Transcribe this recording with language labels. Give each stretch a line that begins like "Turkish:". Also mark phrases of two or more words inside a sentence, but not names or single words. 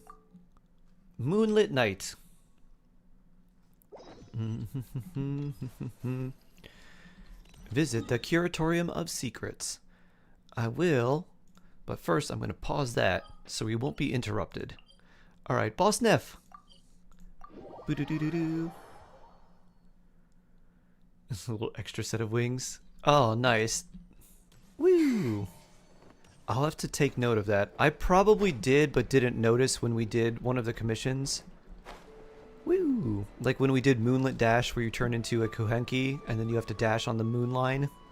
English: Moonlit night. Visit the Curatorium of Secrets. I will, but first I'm going to pause that so we won't be interrupted. Alright, Boss Neff. Boo-doo-doo-doo-doo. A little extra set of wings. Oh, nice. Woo! I'll have to take note of that. I probably did, but didn't notice when we did one of the commissions. Woo! Like when we did Moonlit Dash, where you turn into a Kuhenki, and then you have to dash on the moon line.